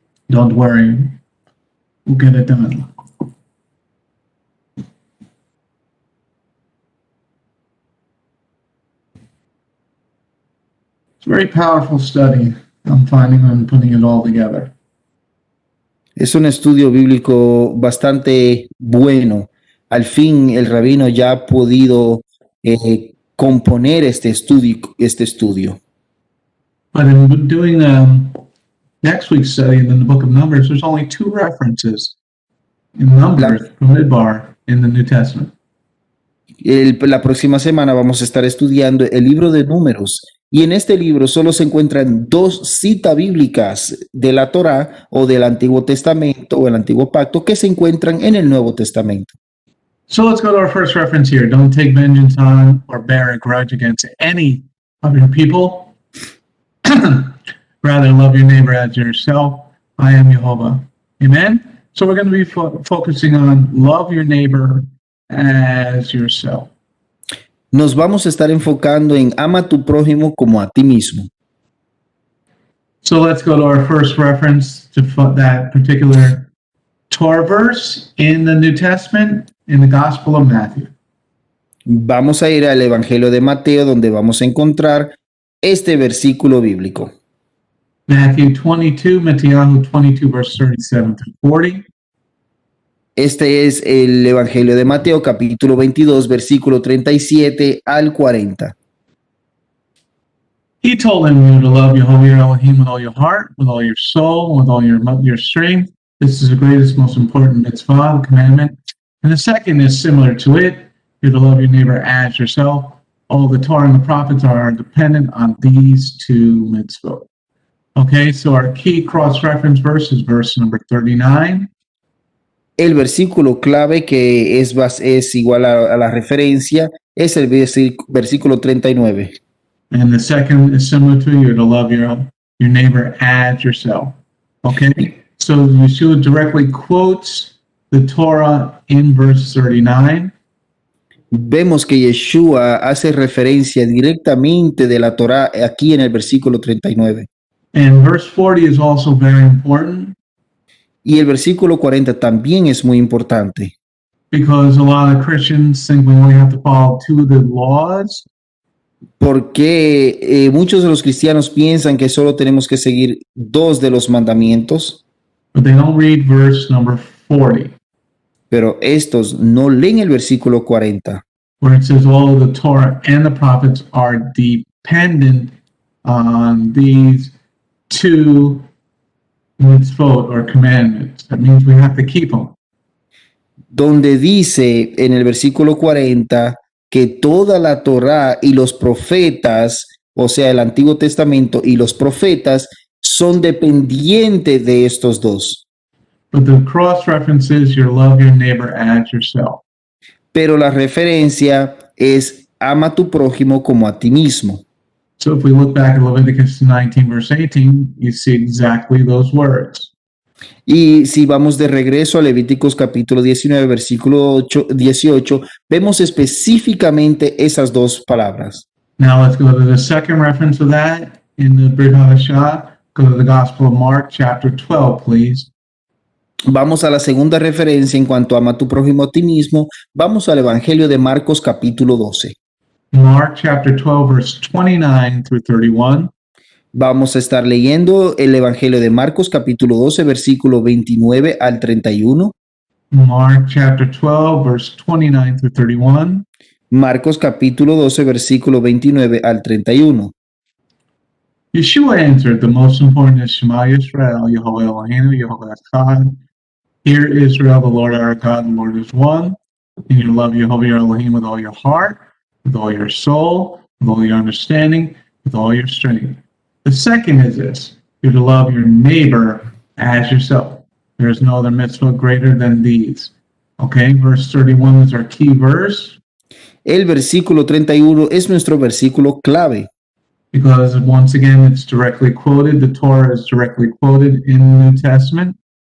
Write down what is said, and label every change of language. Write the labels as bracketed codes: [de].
[en] Don't worry. We'll get it done. It's a very powerful study. I'm finding and putting it all together. [es] Es un estudio bíblico bastante bueno. Al fin el rabino ya ha podido componer este estudio. [en] But in doing next week's study in the book of Numbers, there's only 2 references in Numbers from Midbar in the New Testament. [es] La próxima semana vamos a estar estudiando el libro de Números, y en este libro solo se encuentran 2 citas bíblicas de la Torá o del Antiguo Testamento o el Antiguo Pacto que se encuentran en el Nuevo Testamento. [en] So let's go to our first reference here. Don't take vengeance on or bear a grudge against any of your people. Rather, love your neighbor as yourself. I am Jehovah. Amen? So we're going to be focusing on love your neighbor as yourself. [es] Nos vamos a estar enfocando en ama a tu prójimo como a ti mismo. [en] So let's go to our first reference to that particular Torah verse in the New Testament, in the Gospel of Matthew. [es] Vamos a ir al Evangelio de Mateo, donde vamos a encontrar este versículo bíblico. [en] Matthew 22, Matthew 22, verse 37 to 40. [es] Este es el Evangelio de Mateo, capítulo 22, versículo 37 al 40. [en] He told them to love Jehovah your Elohim with all your heart, with all your soul, with all your strength. This is the greatest, most important mitzvah, the commandment. And the second is similar to it. You're to love your neighbor as yourself. All the Torah and the prophets are dependent on these 2 mitzvot. Okay, so our key cross-reference verse is verse number 39. [es] El versículo clave que es igual a la referencia es el versículo 39. [en] And the second is similar to you're to love your neighbor as yourself. Okay, so Yeshua directly quotes the Torah in verse 39. [es] Vemos que Yeshua hace referencia directamente de la Torá aquí en el versículo 39. [en] And verse 40 is also very important. [es] Y el versículo 40 también es muy importante. [en] Because a lot of Christians think we only have to follow 2 of the laws. [es] Porque muchos de los cristianos piensan que solo tenemos que seguir 2 de los mandamientos. [en] But they don't read verse number 40. [es] pero estos no leen el versículo 40, [en] where it says all of the Torah and the prophets are dependent on these two mitzvot or commandments. That means we have to keep them. [es] donde dice en el versículo 40 que toda la Torá y los profetas, o sea, el Antiguo Testamento y los profetas, son dependientes de estos dos. [en] But the cross references your love your neighbor as yourself. [es] Pero la referencia es ama a tu prójimo como a ti mismo. [en] So if we look back at Leviticus 19, verse 18, you see exactly those words. [es] Y si vamos de regreso a Levíticos capítulo 19, versículo 18, vemos específicamente esas dos palabras. [en] Now let's go to the second reference of that in the Brit Hadashah. Go to the Gospel of Mark, chapter 12, please. [es] Vamos a la segunda referencia en cuanto a ama a tu prójimo a ti mismo. Vamos al Evangelio de Marcos capítulo 12. [en] Mark chapter 12, verse 29 through 31. [es] Vamos a estar leyendo el Evangelio de Marcos capítulo 12, versículo 29 al 31. [en] Mark chapter 12, verse 29 through 31. [es] Marcos capítulo 12, versículo 29 al 31. [en] Yeshua answered, the most important is [he] Shema Yisrael, Yehovah Eloheinu, Yehovah Echad. [en] Hear Israel, the Lord our God, the Lord is one. And you love Yehovah your Elohim with all your heart, with all your soul, with all your understanding, with all your strength. The second is this, you're to love your neighbor as yourself. There is no other mitzvah greater than these. Okay, verse 31 is our key verse. [es] El versículo 31 es nuestro versículo clave, [en] Because once again, it's directly quoted. The Torah is directly quoted in the New Testament.